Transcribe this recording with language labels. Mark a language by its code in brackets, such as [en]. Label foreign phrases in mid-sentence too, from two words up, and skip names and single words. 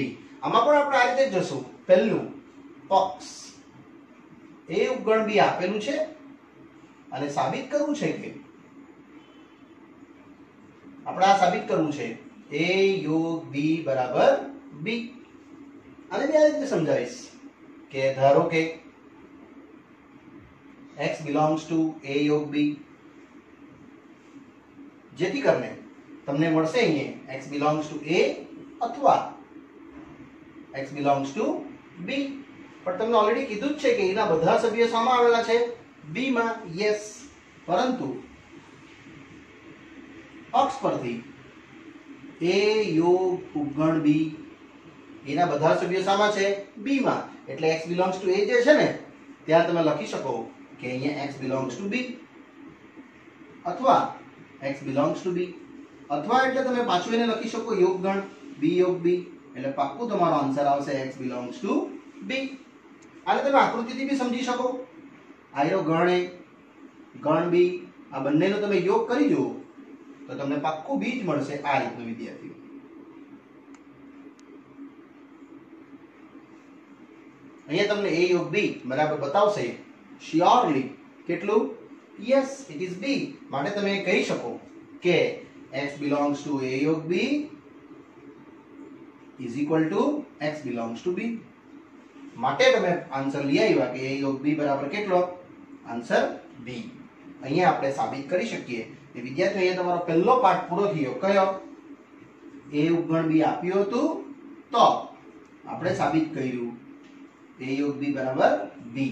[gu] આમાં પણ આપણે આ રીતે જ જશું. પહેલું પક્ષ a ઉપગણ b આપેલું છે અને સાબિત કરવું છે કે આપણે આ સાબિત કરવું છે a યોગ b બરાબર b. આને બી આ રીતે સમજાવીશ કે ધારો કે [en] x belongs to a [gu] યોગ b, જેથી કરીને તમને મળશે અહીંયા [en] x belongs to a [gu] અથવા [en] x belongs to b. [gu] પણ તમને ઓલરેડી કીધું જ છે કે એના બધા સભ્યો શામાં આવેલા છે? b માં. યસ, પરંતુ પક્ષ પરથી a યોગ ઉપગણ b એના બધા સભ્યો શામાં છે? b માં. એટલે [en] x belongs to a [gu] જે છે ને ત્યાં તમે લખી શકો કે અહીંયા [en] x belongs to b [gu] અથવા [en] x belongs to b, [gu] અથવા એટલે તમે પાછું એને લખી શકો યોગગણ b યોગ b, એટલે પાક્કું તમારો આન્સર આવશે [en] x belongs to b. [gu] આને તમે આકૃતિથી બી સમજી શકો. આયરો ગણ a ગણ b આ બંનેનો તમે યોગ કરી જુઓ તો તમને પાક્કું b જ મળશે. આ રીતનું વિદ્યાર્થીઓ અહીંયા તમને a યોગ b બરાબર બતાવશે શ્યોરલી. કેટલું? [en] Yes, it is b. [gu] માટે તમે કહી શકો કે [en] x belongs to a [gu] યોગ b [en] is equal to x belongs to b. [gu] માટે તમે આન્સર લઈ આવ્યા કે a યોગ b બરાબર કેટલો? આન્સર b. અહીંયા આપણે સાબિત કરી શકીએ કે વિદ્યાર્થીઓ અહીંયા તમારો પહેલો પાઠ પૂરો થયો. કયો? a ઉપગણ b આપ્યું હતું તો આપણે સાબિત કર્યું a યોગ b બરાબર b.